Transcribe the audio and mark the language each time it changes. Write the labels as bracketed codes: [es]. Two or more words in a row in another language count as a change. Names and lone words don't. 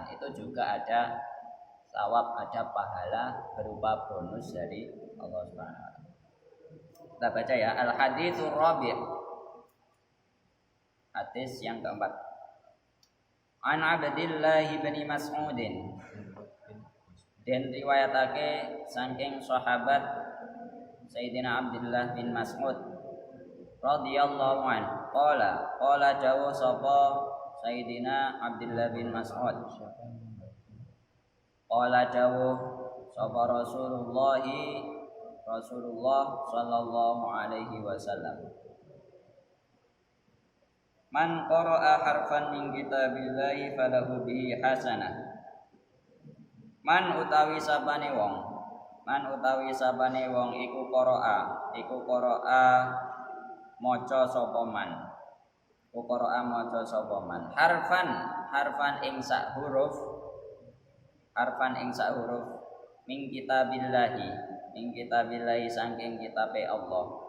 [id] Itu juga ada thawab, ada pahala berupa bonus dari Allah [ar] سبحانه وتعالى. [id] Kita baca ya, [ar] الحديث الرابع'. [id] Hadis yang keempat. [jv] An Abdillah bin Mas'udin, dan riwayatake saking sahabat Sayyidina Abdullah bin Mas'ud [ar] رضي الله عنه, [jv] qala jawu sapa Sayyidina Abdullah bin Mas'ud, [ar] قال [jv] jawu sapa [ar] رسول الله صلى الله عليه وسلم من قرأ حرفا من كتاب الله فله به حسنة. [jv] Man utawi sabane wong iku qara'a maca sapa man. Harfan ing sak huruf [ar] من كتاب الله [jv] saking kitabe Allah.